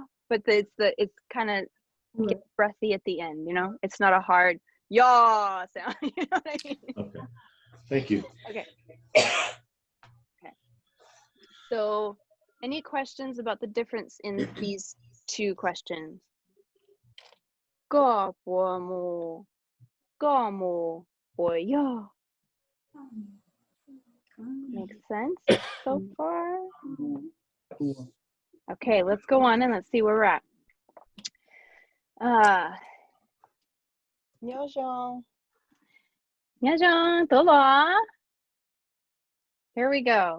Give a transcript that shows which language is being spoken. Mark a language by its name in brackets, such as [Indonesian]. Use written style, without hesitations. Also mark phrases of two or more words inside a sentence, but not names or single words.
[English] But it's kind of get breathy at the end, you know? It's not a hard yaw sound. You know what I mean? Okay. Thank you. Okay. So, any questions about the difference in these two questions? Ga bo mo, ga mo bo ya. Makes sense so far? cool. Okay, let's go on and let's see where we're at. Nyojong. Nyojong, dola. Here we go.